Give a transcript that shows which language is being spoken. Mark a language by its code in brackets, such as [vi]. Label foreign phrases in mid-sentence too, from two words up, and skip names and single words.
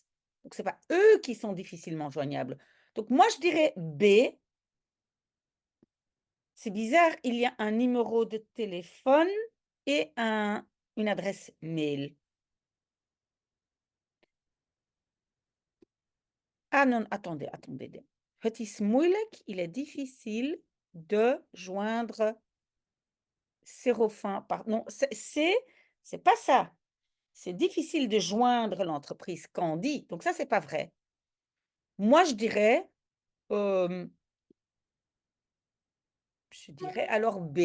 [fr] Donc, ce n'est pas eux qui sont difficilement joignables. Donc, moi, je dirais B. C'est bizarre, il y a un numéro de téléphone et une adresse mail. Ah non, attendez. [nl] Het is moeilijk, [fr] il est difficile de joindre Sérofin par... Non, c'est pas ça. C'est difficile de joindre l'entreprise Candy. Donc ça, c'est pas vrai. Moi, je dirais alors B.